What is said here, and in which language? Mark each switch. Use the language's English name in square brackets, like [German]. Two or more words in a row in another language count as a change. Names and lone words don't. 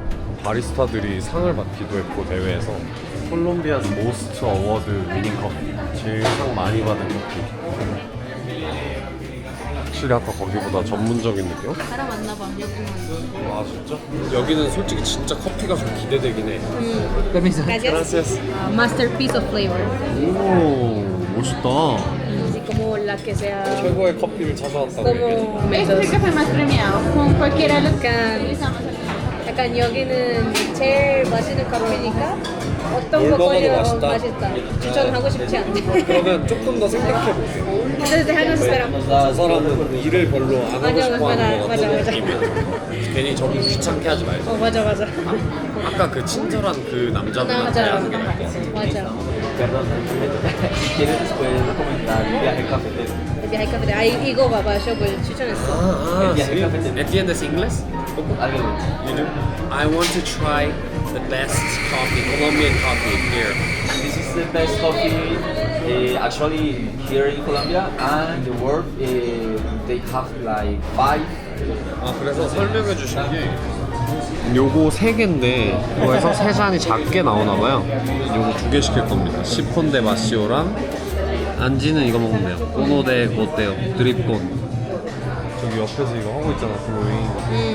[Korean] 바리스타들이 상을 받기도 했고 대회에서 [English] Colombia's most award winning coffee, [Korean] 제일 상 많이 받은 커피. 확실히 아까 거기보다 전문적인 느낌? 사람 만나봐. 여기만. 아 진짜? 여기는 솔직히 진짜 커피가 좀 기대되긴 해. [Spanish] Gracias. [English] Masterpiece of flavor. [Korean] 오 멋있다. [Spanish] Así como la que sea. [Korean] 최고의 커피를 찾아왔다고 얘기해. [Spanish] Como este es el café más premiado. Con cualquiera de los [Korean] 약간 여기는 제일 맛있는 커피니까 어떤 거 먹어도 꺼내도 맛있다. 추천하고 싶지 않네. 그러면 조금 더 생각해볼게. [Spanish] Entonces déjanos esperar. [Korean] 저 사람은 일을 별로 안 하고 맞아, 싶어 하는 것 맞아, 같은 맞아. 느낌이야. 괜히 저기 귀찮게 하지 말자. 맞아. 아까 그 친절한 그 남자분한테 맞아. 하는 게 나을 것 같아. 맞아. [Spanish] Perdón, ¿quieres después comentar el viaje cafetero? viaje cafetero. [Korean] 이거 봐봐, 숍을 추천했어. 아, [Spanish] viaje cafetero. ¿Entiendes inglés? Algo. [English] You do? I want to try the best coffee, Colombian coffee here. This is the best coffee actually here in Colombia and the world. They have like 5. [Korean] 아 그래서 설명해 주신 게 요거 3개인데 이거에서 3잔이 작게 나오나봐요. 요거 2개 시킬 겁니다. 시폰데 마시오랑 안지는 이거 먹으면 돼요. [Spanish] cono de goteo 드립콘. [Korean] 저기 옆에서 이거 하고 있잖아 블로잉.